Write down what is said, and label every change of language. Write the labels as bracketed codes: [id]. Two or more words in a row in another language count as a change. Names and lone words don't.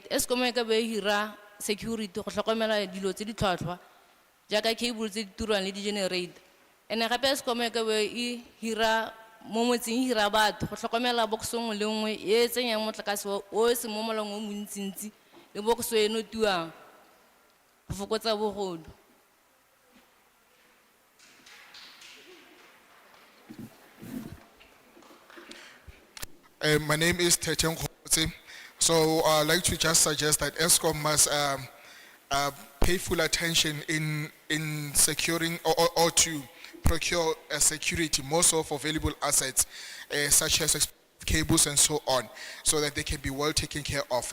[tn] Eskom e ka be hira security go tlhokomela dilo tse di tlhwatlhwa jaaka cable tse di turang le di generate. Ene gape Eskom e ka be e hira mo motseng hira batho go tlhokomela box nngwe le nngwe e tsenyang motlakase o se mo molong o montsintsi le box e no tuang. [en] My name is Teteng Khotse. So I'd like to just suggest that Eskom must pay full attention in securing or to procure security, more so for valuable assets such as cables and so on, so that they can be well taken care of.